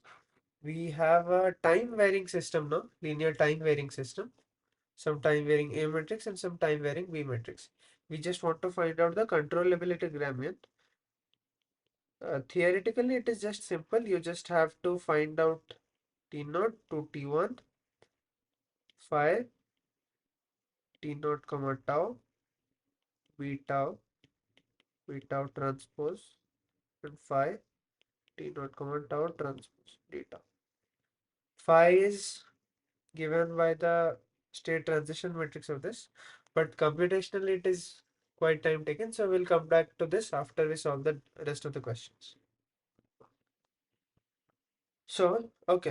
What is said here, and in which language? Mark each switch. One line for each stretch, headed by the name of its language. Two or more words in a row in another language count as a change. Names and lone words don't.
English: We have a time varying system now, linear time varying system, some time varying A matrix and some time varying B matrix. We just want to find out the controllability gradient. Theoretically, it is just simple. You just have to find out T naught to T1, phi, T naught comma tau, B tau, B tau transpose, and phi, T naught comma tau transpose, D tau. Phi is given by the state transition matrix of this, but computationally it is quite time taken. So we'll come back to this after we solve the rest of the questions. So, okay.